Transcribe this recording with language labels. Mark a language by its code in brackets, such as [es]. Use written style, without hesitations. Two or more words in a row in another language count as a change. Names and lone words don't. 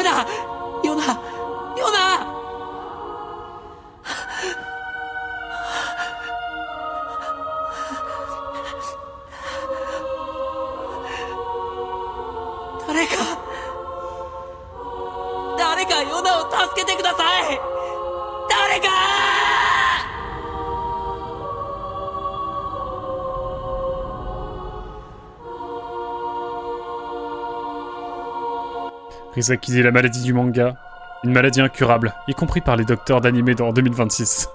[ja] ダメだヨナヨナ誰かヨナを助けてください誰か [fr] Risa qui dit la maladie du manga. Une maladie incurable, y compris par les docteurs d'animé en 2026.